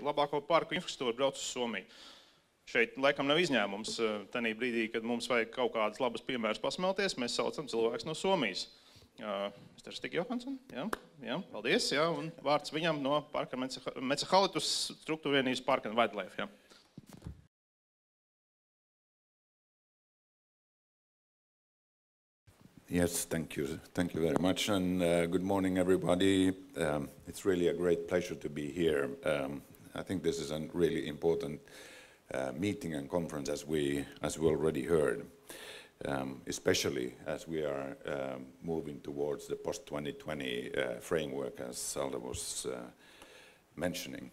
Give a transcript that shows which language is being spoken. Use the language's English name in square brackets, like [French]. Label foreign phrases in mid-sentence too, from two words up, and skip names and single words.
[Latvian] Labāko parku infrastruktūru, brauc uz Somiju. Šeit laikam nav izņēmums. Tanī brīdī, kad mums vajag kaut kādas labas piemēras pasmelties, mēs saucam cilvēks no Somijas. Mr. Stig Johansson, jā, paldies, jā, un vārds viņam no parka Metsähallitus struktūra vienības [English] Park and Wildlife, [Latvian] jā. [English] Yes, thank you very much, and good morning, everybody. It's really a great pleasure to be here. I think this is a really important meeting and conference, as we already heard, especially as we are moving towards the post-2020 framework, as Alda was mentioning.